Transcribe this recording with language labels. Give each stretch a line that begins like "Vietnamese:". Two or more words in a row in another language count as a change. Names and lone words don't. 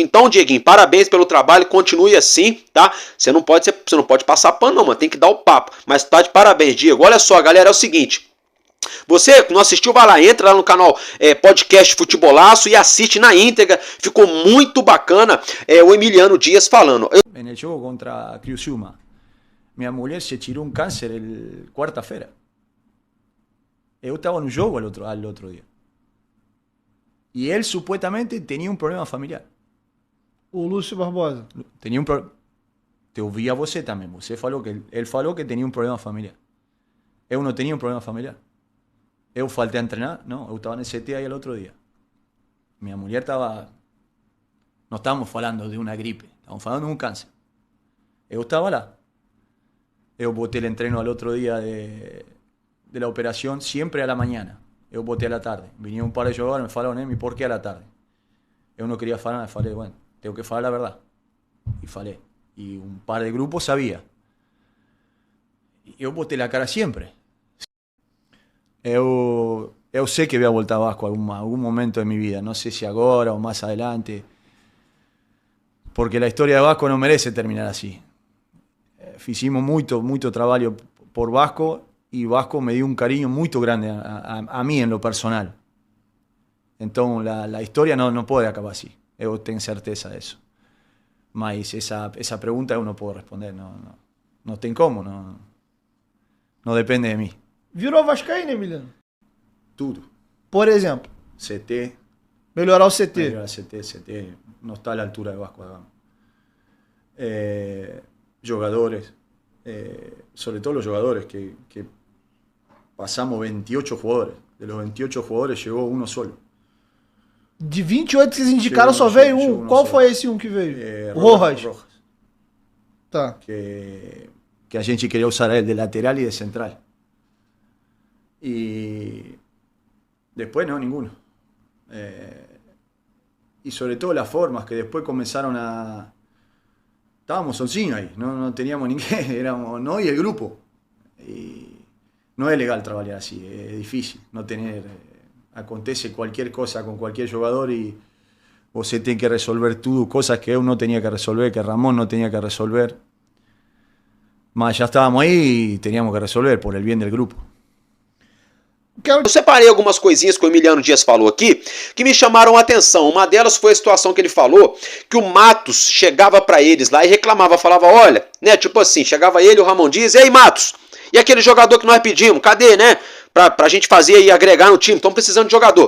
Portuguese: Então, Dieguinho, parabéns pelo trabalho, continue assim, tá? Você não pode passar pano não, mano, tem que dar o papo, mas tá de parabéns, Diego. Olha só, galera, é o seguinte, você que não assistiu, vai lá, entra lá no canal Podcast Futebolaço e assiste na íntegra, ficou muito bacana o Emiliano Dias falando.
Spanish: En el
Portuguese: jogo contra Criciúma, minha mulher se tirou um câncer quarta-feira. Eu estava no jogo al outro dia. E ele supuestamente tinha um problema familiar. O Lúcio Barbosa. Tinha um problema. Te ouvi a você também. Você falou que ele falou que tinha um problema familiar. Eu não tinha um problema familiar. Eu faltei a treinar? Não, eu estava no CT aí o outro dia. Minha mulher estava... Não estávamos falando de uma gripe, estávamos falando de um câncer. Eu estava lá.
Spanish: Eu botei el entreno al otro día de la operación siempre a la mañana. Eu botei a la tarde. Vinieron un par de jugadores, me falaron, ¿y por qué a la tarde? Eu no quería falar, me falei, bueno, tengo que falar la verdad. Y falei. Y un par de grupos sabía. Eu botei la cara siempre.
Portuguese: Eu sei que
Spanish: voy a voltar a Vasco algún momento de mi vida. No sé si ahora o más adelante. Porque la historia de Vasco no merece terminar así.
Portuguese: Hicimos muito trabalho por Vasco e Vasco me dio um carinho muito grande a mim
Spanish: en lo personal.
Portuguese: Então a história não pode acabar assim. Eu tenho certeza disso. Mas essa pergunta eu não posso responder. Não tem como. Não depende de mim. Virou vascaíno, Emiliano? Tudo. Por exemplo? CT. Melhorar o CT. Melhorar o CT não está à altura de Vasco da Gama.
Spanish: Jogadores, sobre todo los jugadores, que pasamos 28 jugadores. De los 28 jugadores llegó uno solo.
Portuguese: De 28 que vocês indicaram, só veio um. Qual foi esse um que veio? Rojas. Tá. Que a gente queria usar ele de lateral e de central. E depois não,
Spanish: ninguno. Y sobre todo las formas que después comenzaron a... Estábamos sozinhos ahí, no teníamos ninguém, éramos no y el grupo. Y no es legal trabajar así, es difícil no tener... acontece cualquier cosa con cualquier jugador y
Portuguese: você tem que resolver tudo,
Spanish: cosas que eu não tenía que resolver, que Ramón no tenía que resolver. Mas já estávamos aí e teníamos que resolver por el bien del grupo.
Portuguese: Eu separei algumas coisinhas que o Emiliano Dias falou aqui que me chamaram a atenção. Uma delas foi a situação que ele falou que o Matos chegava pra eles lá e reclamava, falava, olha, né, tipo assim, chegava ele, o Ramon Dias, e aí Matos, e aquele jogador que nós pedimos, cadê, né, pra gente fazer e agregar no time, estão precisando de jogador.